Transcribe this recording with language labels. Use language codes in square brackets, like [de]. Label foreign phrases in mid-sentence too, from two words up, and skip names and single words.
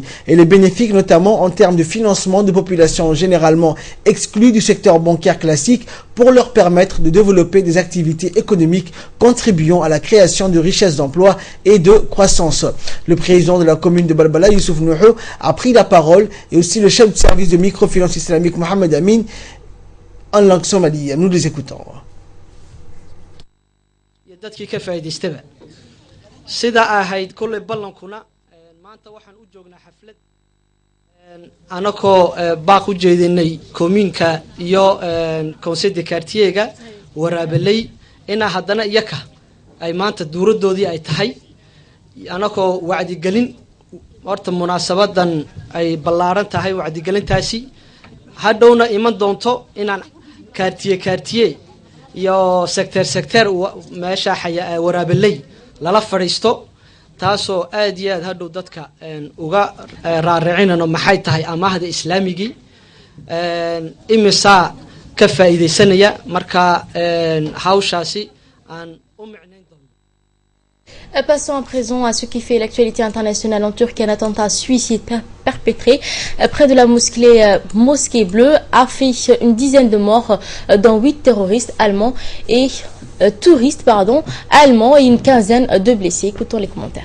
[fr] Elle est bénéfique notamment en termes de financement de populations généralement exclues du secteur bancaire classique pour leur permettre de développer des activités économiques contribuant à la création de richesses d'emplois et de croissance. Le président de la commune de Balbala, Youssouf Nouhou, a pris la parole et aussi le chef de service de microfinance islamique Mohamed Amin en langue somalienne. Nous les écoutons. [so] dadkii ka faa'iideystaba sida ahayd kulli ballankuna maanta waxaan u joognaa xaflad anakoo baaq u jeedinay koominka iyo [fr] conseil de quartier- [so] ga waraabelay ina haddana iyaka ay maanta duuradoodii ay tahay anakoo wacdigelin horta munaasabadan ay ballaaran tahay wacdigelintaasi hadhowna iman doonto inaan quartier iyo sector meesha waraabelay lala fadhiisto taasoo aad iyo aad hadhow dadka uga raaricinano maxay tahay amaahda islaamigii imisa ka faa'iideysanaya marka hawshaasi aan u micnayn doono. [fr] Passons à présent à ce qui fait l'actualité internationale en Turquie. Un attentat suicide perpétré près de la mosquée bleue a fait une dizaine de morts, dont 8 terroristes allemands et touristes allemands et une quinzaine de blessés. Écoutons les commentaires.